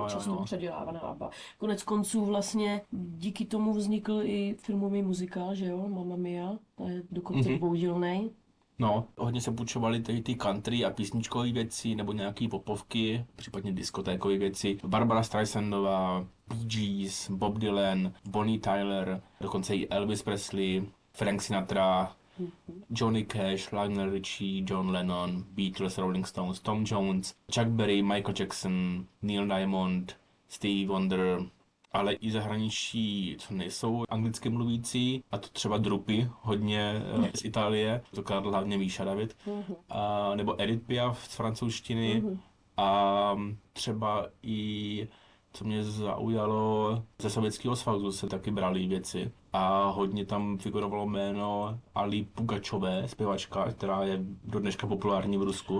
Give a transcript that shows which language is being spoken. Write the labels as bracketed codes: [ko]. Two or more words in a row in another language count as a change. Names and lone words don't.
[cs] často předělávaná ABBA. Konec konců vlastně díky tomu vznikl i filmový muzikál, že jo, Mamma Mia, to je dokonce dvoudílnej. No, hodně se půjčovali tady ty country a písničkové věci, nebo nějaký popovky, případně diskotékové věci. Barbara Streisandová, Bee Gees, Bob Dylan, Bonnie Tyler, dokonce i Elvis Presley, Frank Sinatra, Johnny Cash, Lionel Richie, John Lennon, Beatles, Rolling Stones, Tom Jones, Chuck Berry, Michael Jackson, Neil Diamond, Stevie Wonder, ale i zahraničí, co nejsou anglicky mluvící, a to třeba Drupy, hodně z Itálie, to kladl hlavně Míša David, a, nebo Edith Piaf z francouzštiny, a třeba i, co mě zaujalo, ze Sovětského svazu se taky brali věci a hodně tam figurovalo jméno Ali Pugačové, zpěvačka, která je do dneška populární v Rusku.